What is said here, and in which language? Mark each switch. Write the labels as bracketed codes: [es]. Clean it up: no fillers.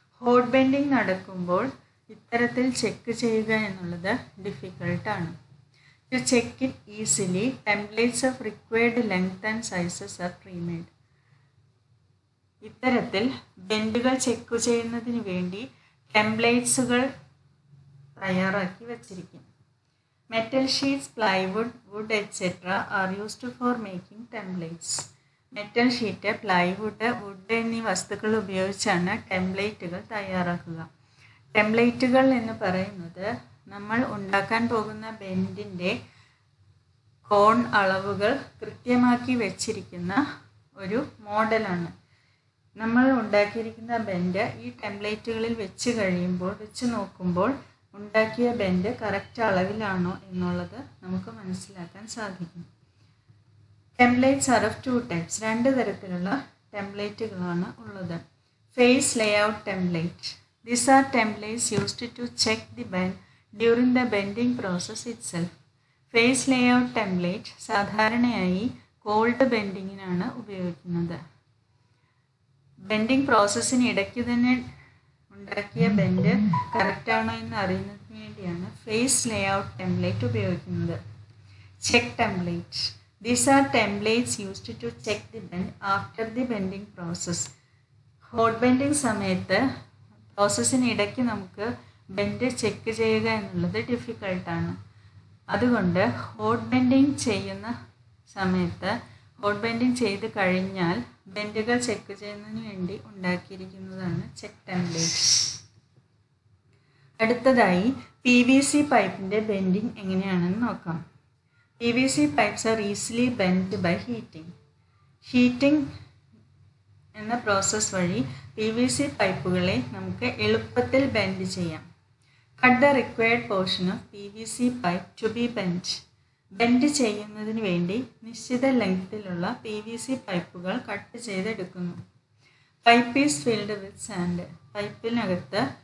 [ml] Hot bending നടക്കുമ്പോൾ ഇത്തരത്തിൽ check ചെയ്യുക എന്നുള്ളത് ഡിഫിക്കൾട്ടാണ്. [en] To check it easily, templates of required length and sizes are pre-made. [ml] ഇത്തരത്തിൽ ബെൻഡുകൾ ചെക്ക് ചെയ്യുന്നതിന് വേണ്ടി ടെംപ്ലേറ്റ്സുകൾ തയ്യാറാക്കി വച്ചിരിക്കും. [en] Metal sheets, plywood, wood etcetera are used for making templates. [ml] Metal sheet, plywood, would എന്നീ വസ്തുക്കൾ ഉപയോഗിച്ചാണ് ടെംപ്ലേറ്റുകൾ തയ്യാറാക്കുക. ടെംപ്ലേറ്റുകൾ എന്ന് പറയുന്നത് നമ്മൾ ഉണ്ടാക്കാൻ പോകുന്ന ബെൻഡിൻ്റെ കോൺ അളവുകൾ കൃത്യമാക്കി വെച്ചിരിക്കുന്ന ഒരു മോഡലാണ്. നമ്മൾ ഉണ്ടാക്കിയിരിക്കുന്ന ബെൻഡ് ഈ ടെംപ്ലേറ്റുകളിൽ വെച്ച് നോക്കുമ്പോൾ ഉണ്ടാക്കിയ ബെൻഡ് കറക്റ്റ് അളവിലാണോ എന്നുള്ളത് നമുക്ക് മനസ്സിലാക്കാൻ സാധിക്കും. [en] Templates are of 2 types. [ml] 2 തരത്തിലുള്ള ടെംപ്ലേറ്റുകളാണ് ഉള്ളത്. Face layout template. [en] These are templates used to check the bend during the bending process itself. [ml] Face layout template സാധാരണയായി കോൾഡ് ബെൻഡിങ്ങിനാണ് ഉപയോഗിക്കുന്നത്. ബെൻഡിങ് പ്രോസസ്സിന് ഇടയ്ക്ക് തന്നെ ഉണ്ടാക്കിയ ബെൻഡ് കറക്റ്റാണോ എന്ന് അറിയുന്നതിന് വേണ്ടിയാണ് ഫേസ് ലേഔട്ട് ടെംപ്ലേറ്റ് ഉപയോഗിക്കുന്നത്. Check template. [en] These are templates used to check the bend after the bending process. [ml] Hot bending സമയത്ത് പ്രോസസ്സിന് ഇടയ്ക്ക് നമുക്ക് ബെൻഡ് ചെക്ക് ചെയ്യുക എന്നുള്ളത് ഡിഫിക്കൾട്ടാണ്. അതുകൊണ്ട് ഹോട്ട് ബെൻഡിങ് ചെയ്യുന്ന സമയത്ത് ഹോട്ട് ബെൻഡിങ് ചെയ്ത് കഴിഞ്ഞാൽ ബെൻഡുകൾ ചെക്ക് ചെയ്യുന്നതിന് വേണ്ടി ഉണ്ടാക്കിയിരിക്കുന്നതാണ് ചെക്ക് ടെംപ്ലേറ്റ്. അടുത്തതായി PVC പൈപ്പിൻ്റെ ബെൻഡിങ് എങ്ങനെയാണെന്ന് നോക്കാം. [en] PVC pipes are easily bent by heating. [ml] Heating എന്ന പ്രോസസ്സ് വഴി PVC പൈപ്പുകളെ നമുക്ക് എളുപ്പത്തിൽ ബെൻഡ് ചെയ്യാം. [en] Cut the required portion of PVC pipe to be bend. [ml] Bend ചെയ്യുന്നതിന് വേണ്ടി നിശ്ചിത ലെങ്ത്തിലുള്ള PVC പൈപ്പുകൾ cut ചെയ്തെടുക്കുന്നു. [en] Pipe is filled with sand. [ml] പൈപ്പിനകത്ത്